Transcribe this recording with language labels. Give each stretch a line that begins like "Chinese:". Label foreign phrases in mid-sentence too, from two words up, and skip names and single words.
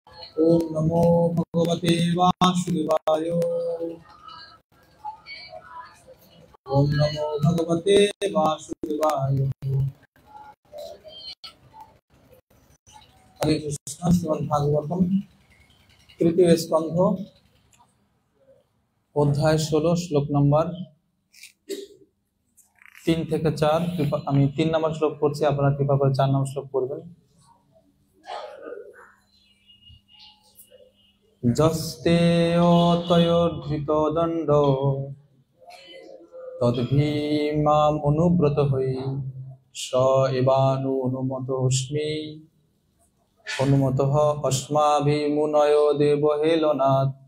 Sanskrit: ओम नमो भगवते वासुदेवाय। ओम नमो भगवते वासुदेवाय। हरे कृष्ण।
Bangla: শ্রীমদ্ ভাগবতম তৃতীয় স্কন্ধ অধ্যায় 16 শ্লোক নম্বর 3 থেকে 4। আমি 3 নম্বর শ্লোক পড়ছি, আপনারা কৃপা করে 4 নম্বর শ্লোক পড়বেন।
Sanskrit: যস্তে অতয়োধৃত দণ্ড তদ্ভীমাম অনুব্রত হই স এবানুমতোস্মি অনুমতঃ অস্মাভিমুনয় দেবহেলনাথ।